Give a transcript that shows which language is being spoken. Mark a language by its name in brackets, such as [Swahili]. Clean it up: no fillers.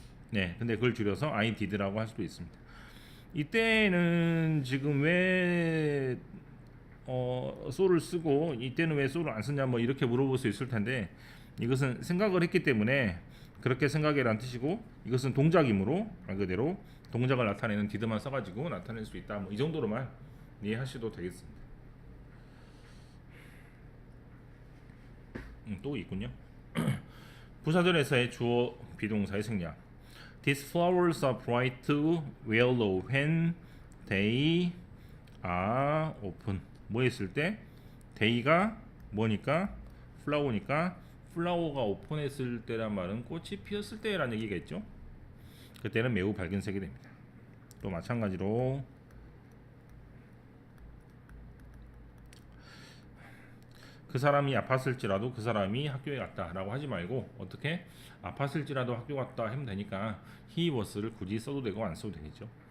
[Korean] 네, 근데 그걸 줄여서 I did라고 할 수도 있습니다. 이때는 지금 왜 so를 쓰고 이때는 왜 so를 안 쓰냐 뭐 이렇게 물어볼 수 있을 텐데, 이것은 생각을 했기 때문에 그렇게 생각해라는 뜻이고, 이것은 동작이므로 말 그대로 동작을 나타내는 did만 써가지고 나타낼 수 있다. 뭐 이 정도로만 이해하셔도 되겠습니다. 또 있군요. 부사절에서의 주어 비동사의 생략. [English] These flowers are bright yellow when they are open. [Korean] 뭐 했을 때? day가 뭐니까? flower니까 플라워가 오픈했을 때란 말은 꽃이 피었을 때라는 얘기겠죠. 그때는 매우 밝은 색이 됩니다. 또 마찬가지로 그 사람이 아팠을지라도 그 사람이 학교에 갔다라고 하지 말고 어떻게 아팠을지라도 학교 갔다 하면 되니까 he was를 굳이 써도 되고 안 써도 되겠죠.